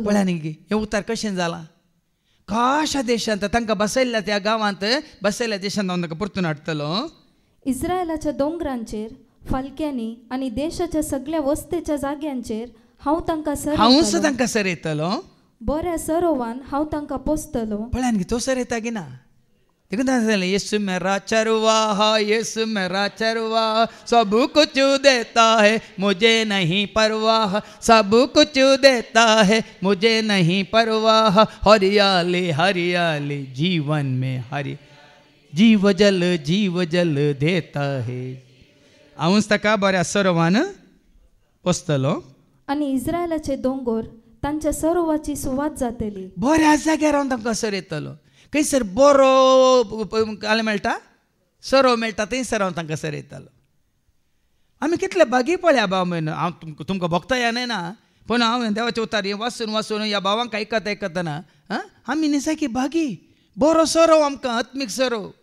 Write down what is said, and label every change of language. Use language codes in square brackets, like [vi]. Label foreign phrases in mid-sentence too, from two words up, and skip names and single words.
[kok] पळया न्ही हें उतार कशें जालां काशा देशांत तांकां बसयल्ल्या त्या गांवांत बसयल्ल्या देशांत हांव तांकां परतून हाडटलो इस्रायलाच्या दोंगरांचेर फालक्यांनी आनी देशाच्या सगळ्या वस्तेच्या जाग्यांचेर हांव तांकां सरयतलो बऱ्या सरोवान हांव तांकां पोसतलो पळया न्ही तो सरयता की ना देखून [hi] यीशु मेरा चरवाहा यीशु मेरा चरवाहा सब कुछ देता है मुझे नहीं परवाह सब कुछ देता है मुझे नहीं परवाह हरियाली हरियाली जीवन में हरि जीव जल देता है [kok] हांवूच ताका बऱ्या सरोवान पोसतलो आनी इस्रायलाचे दोंगर तांच्या सरोवाची सुवात जातली बऱ्या जाग्यार हांव तांकां सरयतलो खंयसर बरो जालें मेळटा सरो मेळटा थंयसर हांव तांकां सरयतलो आमी कितले बागी पळया भाव म्हण हांव तुमकां भोगता येना ना पूण हांव देवाचें उतार हें वाचून ह्या भावांक आयकतना आमी न्ही सारकी बागी बरो सरो आमकां आत्मीक सरो